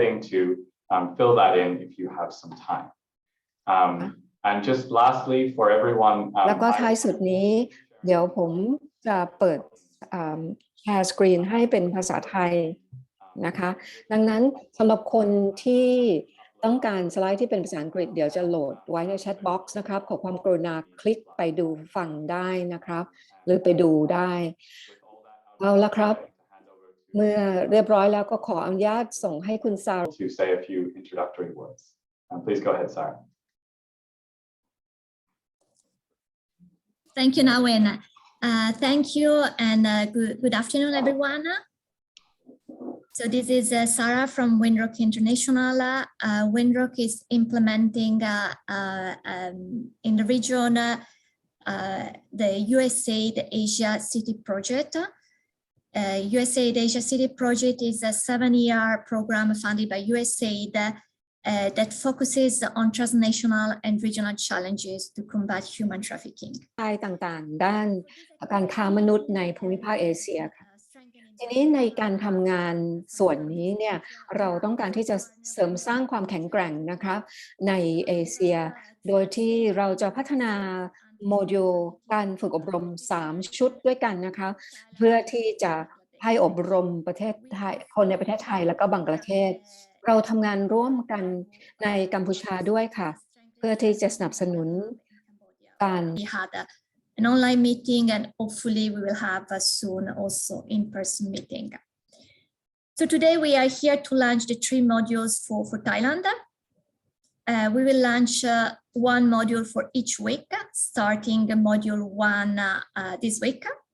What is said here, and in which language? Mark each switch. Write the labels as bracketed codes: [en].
[en] to fill that in if you have some time. And just lastly for everyone [th] แล้วก็ท้ายสุดนี้เดี๋ยวผมจะเปิดแชร์สกรีนให้เป็นภาษาไทยนะคะดังนั้นสำหรับคนที่ต้องการสไลด์ที่เป็นภาษาอังกฤษเดี๋ยวจะโหลดไว้ในแชทบ็อกซ์นะครับขอความกรุณาคลิกไปดูฟังได้นะครับหรือไปดูได้เอาละครับเมื่อเรียบร้อยแล้วก็ขออนุญาตส่งให้คุณซาร่า [en] to say a few introductory words. Please go ahead, Sarah. Thank you, Nawin. Thank you and good afternoon, everyone. So this is Sarah from Windrock International. Windrock is implementing in the region the USAID Asia City project. USAID Asia City project is a 7-year program funded by USAID that focuses on transnational and regional challenges to combat human trafficking. [th] ต่างๆด้านการค้ามนุษย์ในภูมิภาคเอเชียค่ะทีนี้ในการทำงานส่วนนี้เนี่ยเราต้องการที่จะเสริมสร้างความแข็งแกร่งนะคะในเอเชียโดยที่เราจะพัฒนาโมดูลการฝึกอบรม3ชุดด้วยกันนะคะเพื่อที่จะให้อบรมประเทศไทยคนในประเทศไทยแล้วก็บังกลาเทศเราทำงานร่วมกันในกัมพูชาด้วยค่ะเพื่อที่จะสนับสนุนการ [en] an online meeting and hopefully we will have soon also in-person meeting. So today we are here to launch the 3 modules for Thailand. We will launch 1 module for each week, starting module 1 this week.